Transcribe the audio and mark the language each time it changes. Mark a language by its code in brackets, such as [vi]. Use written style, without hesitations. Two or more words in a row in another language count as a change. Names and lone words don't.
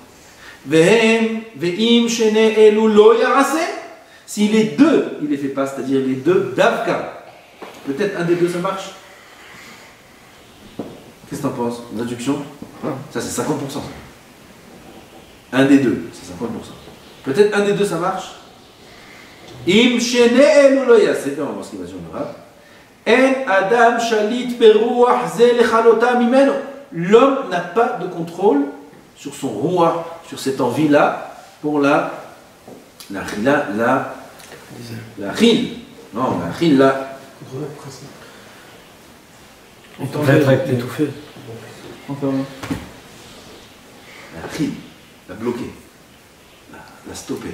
[fr] Si les deux, il ne les fait pas, c'est-à-dire les deux davka, peut-être un des deux ça marche. Qu'est-ce que tu en penses? Une réduction? Ça c'est 50%. Un des deux, c'est 50%. Peut-être un des deux ça marche. [he] אם שני אלו לא יעשה, [fr] on va voir ce qu'il va dire en arabe. [he] אין אדם שליט ברוח זה לכלותה ממנו. [fr] L'homme n'a pas de contrôle sur son roi, sur cette envie-là, pour la chila, la chil. Non, la chil, la. Étouffé. La chil, la bloquer, la stopper.